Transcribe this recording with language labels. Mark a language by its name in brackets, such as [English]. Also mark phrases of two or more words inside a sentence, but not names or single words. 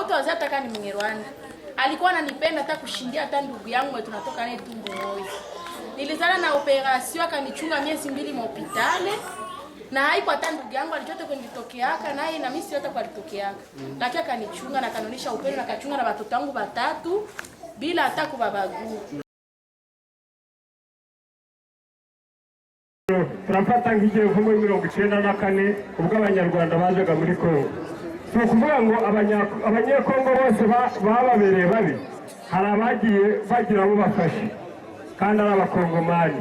[Swahili] Hautaweza taka ni Mnyarwanda. alikuwa ananipenda hata kushindia hata ndugu yangu mwe tunatoka naye tumbo moja. Nilizana na operation akanichunga miezi 2 hospitali. Na haiko hata ndugu yangu alichote kunitokeaka naye na mimi yote kwa alitokeaka. Lakini akanichunga na kanonisha upendo na kachunga na watoto wangu 3 bila hata kubabagua. [Kinyarwanda] Turafata nk'igihe nko muri 1994 ubwo abanyarwanda bazaga muri Kongo. Si ukuvuga ngo abanyekongo bose bababereye babi, hari abagiye bagira abo bafashe kandi ari abakongomani.